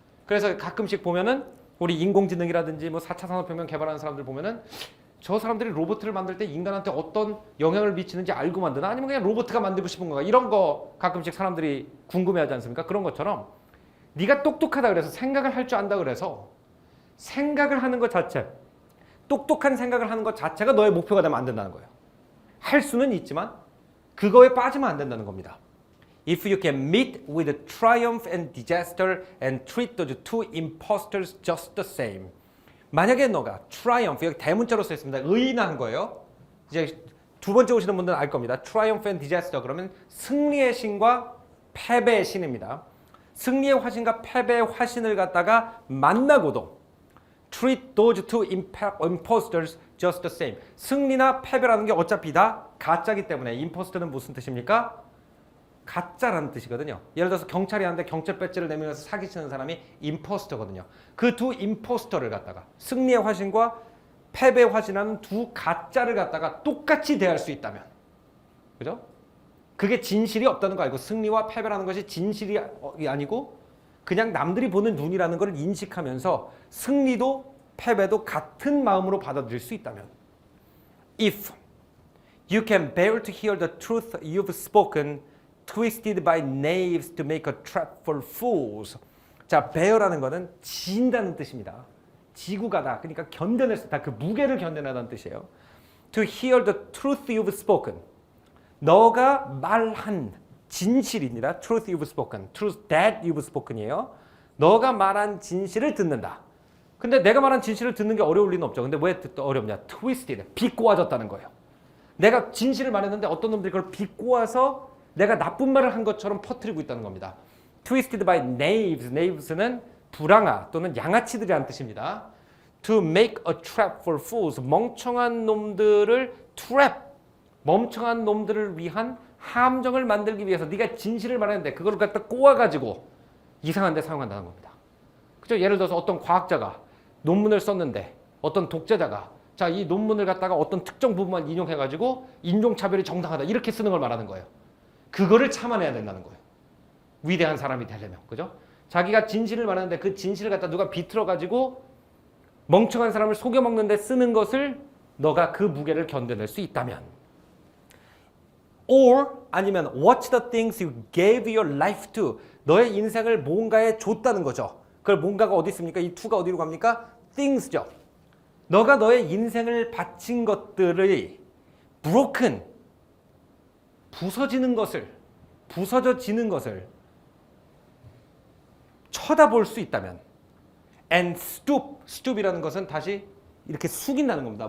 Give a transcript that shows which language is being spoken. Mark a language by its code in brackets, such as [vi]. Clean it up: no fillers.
[ko] 그래서 가끔씩 보면은 우리 인공지능이라든지 뭐 4차 산업혁명 개발하는 사람들 보면은 저 사람들이 로봇을 만들 때 인간한테 어떤 영향을 미치는지 알고 만드나 아니면 그냥 로봇가 만들고 싶은 건가 이런 거 가끔씩 사람들이 궁금해하지 않습니까? 그런 것처럼 네가 똑똑하다 그래서 생각을 할 줄 안다 그래서 생각을 하는 것 자체, 똑똑한 생각을 하는 것 자체가 너의 목표가 되면 안 된다는 거예요. 할 수는 있지만 그거에 빠지면 안 된다는 겁니다. [en] If you can meet with triumph and disaster and treat those two impostors just the same. [ko] 만약에 너가 triumph, 여기 대문자로 써 있습니다. 의인한 거예요. 이제 두 번째 오시는 분들은 알 겁니다. [en] triumph and disaster [ko] 그러면 승리의 신과 패배의 신입니다. 승리의 화신과 패배의 화신을 갖다가 만나고도 [en] treat those two impostors just the same. [ko] 승리나 패배라는 게 어차피 다 가짜기 때문에 imposter는 무슨 뜻입니까? 가짜라는 뜻이거든요. 예를 들어서 경찰이 하는데 경찰 배지를 내밀면서 사기치는 사람이 임포스터거든요. 그 두 임포스터를 갖다가 승리의 화신과 패배의 화신하는 두 가짜를 갖다가 똑같이 대할 수 있다면, 그죠? 그게 진실이 없다는 거 알고 승리와 패배라는 것이 진실이 아니고 그냥 남들이 보는 눈이라는 걸 인식하면서 승리도 패배도 같은 마음으로 받아들일 수 있다면, [en] if you can bear to hear the truth you've spoken twisted by knaves to make a trap for fools. [ko] 자, bear라는 거는 진다는 뜻입니다. 지고 가다. 그러니까 견뎌낼 수 있다. 그 무게를 견뎌내다는 뜻이에요. [en] To hear the truth you've spoken. [ko] 너가 말한 진실입니다. [en] Truth you've spoken. Truth that you've spoken이에요. [ko] 너가 말한 진실을 듣는다. 근데 내가 말한 진실을 듣는 게 어려울 리는 없죠. 근데 왜 어렵냐? [en] Twisted. [ko] 비꼬아졌다는 거예요. 내가 진실을 말했는데 어떤 놈들이 그걸 비꼬아서 내가 나쁜 말을 한 것처럼 퍼뜨리고 있다는 겁니다. [en] Twisted by knaves. [ko] knaves는 불황아 또는 양아치들이라는 뜻입니다. [en] To make a trap for fools. [ko] 멍청한 놈들을 trap. 멍청한 놈들을 위한 함정을 만들기 위해서 네가 진실을 말했는데 그걸 갖다 꼬아가지고 이상한 데 사용한다는 겁니다. 그죠? 예를 들어서 어떤 과학자가 논문을 썼는데 어떤 독재자가 자, 이 논문을 갖다가 어떤 특정 부분만 인용해가지고 인종차별이 정당하다 이렇게 쓰는 걸 말하는 거예요. 그거를 참아내야 된다는 거예요. 위대한 사람이 되려면. 그죠? 자기가 진실을 말하는데 그 진실을 갖다 누가 비틀어가지고 멍청한 사람을 속여먹는데 쓰는 것을 너가 그 무게를 견뎌낼 수 있다면. [en] Or [ko] 아니면 [en] watch the things you gave your life to. [ko] 너의 인생을 뭔가에 줬다는 거죠. 그걸 뭔가가 어디 있습니까? 이 to가 어디로 갑니까? things죠. 너가 너의 인생을 바친 것들의 broken, 부서지는 것을, 부서져지는 것을 쳐다볼 수 있다면 [en] and stoop [ko] 이라는 것은 다시 이렇게 숙인다는 겁니다.